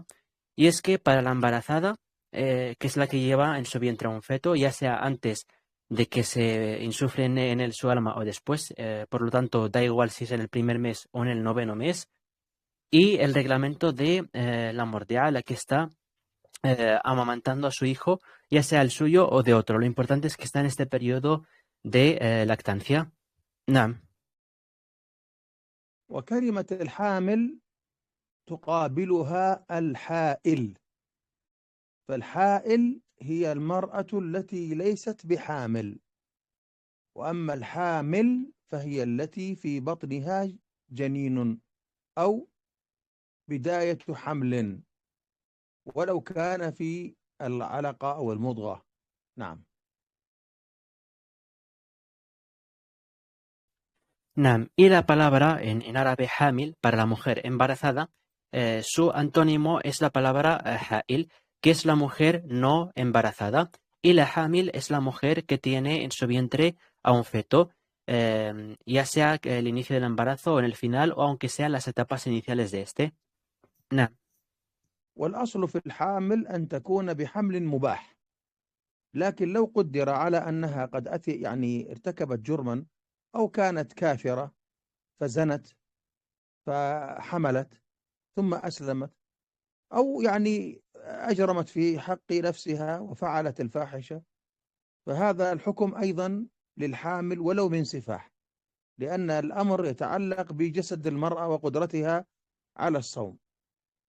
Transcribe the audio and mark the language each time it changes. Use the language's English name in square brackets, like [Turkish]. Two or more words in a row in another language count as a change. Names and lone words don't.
[Spanish] Y es que para la embarazada, que es la que lleva en su vientre a un feto, ya sea antes de que se insufle en él su alma o después, por lo tanto, da igual si es en el primer mes o en el 9º mes, y el reglamento de la mordea, la que está amamantando a su hijo, ya sea el suyo o de otro. Lo importante es que está en este periodo de lactancia. [Arabic] نعم. وكلمة الحامل تقابلها الحائل. فالحائل هي المرأة التي ليست بحامل، وأما الحامل فهي التي في بطنها جنين أو بداية حمل، ولو كان في العلقة أو المضغة. نعم. نعم. [Spanish] Y la palabra en árabe hamil, para la mujer embarazada, su antónimo es la palabra ha'il, que es la mujer no embarazada. Y la hamil es la mujer que tiene en su vientre a un feto, ya sea el inicio del embarazo o en el final, o aunque sean las etapas iniciales de este. [Arabic] نعم. والأصل في الحامل أن تكون بحمل مباح، لكن لو قدر على أنها قد ارتكبت جرما أو كانت كافرة فزنت فحملت ثم أسلمت، أو أجرمت في حق نفسها وفعلت الفاحشة، فهذا الحكم أيضا للحامل ولو من سفاح، لأن الأمر يتعلق بجسد المرأة وقدرتها على الصوم.